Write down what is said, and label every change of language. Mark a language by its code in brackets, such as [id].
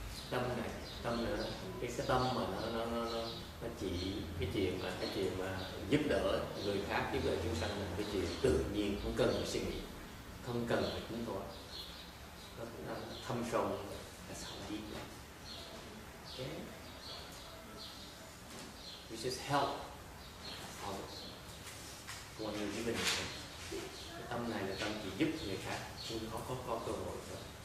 [vi] Tâm này, tâm nữa, cái tâm mà nó chỉ cái chuyện mà giúp đỡ người khác, giúp đỡ chúng sanh là cái chuyện tự nhiên, không cần phải suy nghĩ, không cần phải tính toán, nó thâm sâu. [en] That's how deep it is. Okay? We just help others when you're giving them. [vi] Cái tâm này là tâm chỉ giúp người khác, không có cơ hội thôi.